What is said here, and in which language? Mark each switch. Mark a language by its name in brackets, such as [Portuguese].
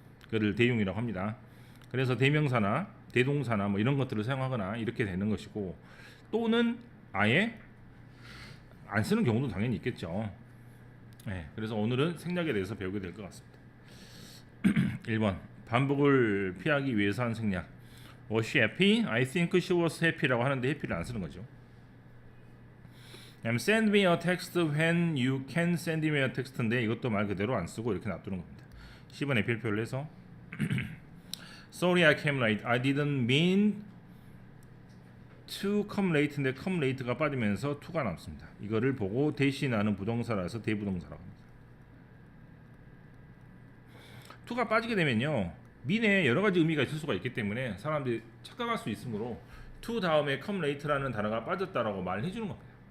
[Korean] 그를 대용이라고 합니다. 그래서 대명사나 대동사나 뭐 이런 것들을 사용하거나 이렇게 되는 것이고, 또는 아예 안 쓰는 경우도 당연히 있겠죠. 네, 그래서 오늘은 생략에 대해서 배우게 될 것 같습니다. 1번 반복을 피하기 위해서 한 생략. [English] Was she happy? I think she was happy [Korean] 라고 하는데 happy를 안 쓰는 거죠. [English] Send me a text when you can send me a text인데 [Korean] 이것도 말 그대로 안 쓰고 이렇게 놔두는 겁니다. 10번에 필표를 해서 [English] Sorry I came late. I didn't mean to come late인데 come late가 [Korean] 빠지면서 to가 남습니다. 이거를 보고 대신하는 부동사라서 대부동사라고 합니다. to가 빠지게 되면요, mean에 여러 가지 의미가 있을 수가 있기 때문에 사람들이 착각할 수 있으므로 to 다음에 come late라는 단어가 빠졌다라고 말을 해주는 겁니다.